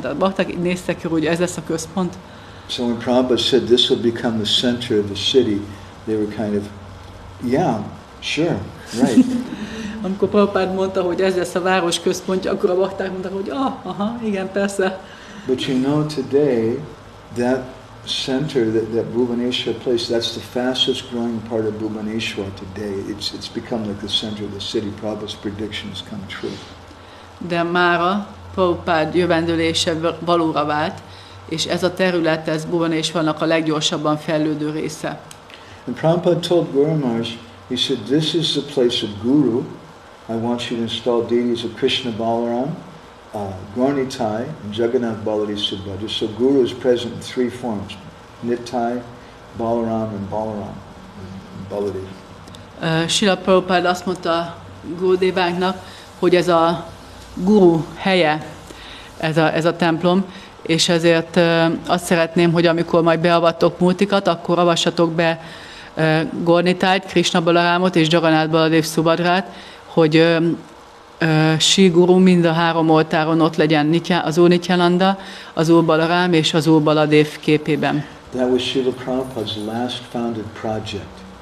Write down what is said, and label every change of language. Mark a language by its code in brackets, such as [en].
[hu] Tehát bakták így néztek körül, hogy ez lesz a központ. [en] So when Prabhupada said this will become the center of the city, they were kind of, yeah, sure, right. [hu] Amikor Prabhupád mondta, hogy ez lesz a város központja, akkor a bakták mondták, hogy aha, igen, persze. [en] But you know today, that center, that Bhubaneswar place, that's the fastest growing part of Bhubaneswar today. It's become like the center of the city. Prabhupada's predictions come true. [hu] De mára Prabhupád jövendőlése valóra vált, és ez a terület, ez Bhubaneswarnak a leggyorsabban fejlődő része. [en] And Prabhupada told Gour Maharaj, he said, this is the place of Guru. I want you to install deities of Krishna Balaram, Gaur-Nitai, and Jagannath Baladi Subhadra. So Guru is present in three forms, Nitai, Balaram, and Baladi. [hu] Srila Prabhupád azt mondta Gurudévánknak, hogy ez a Guru helye, ez a templom, és ezért azt szeretném, hogy amikor majd beavattok multikat, akkor avassatok be Gaur-Nitájt, Krishna Balarámot és Jagannath Baladev Subhadrát, hogy Sri Guru mind a három oltáron ott legyen az Úr Nityananda, az Úr Balarám és az Úr Baladev képében. [en] That was Srila Prabhupada's last founded project.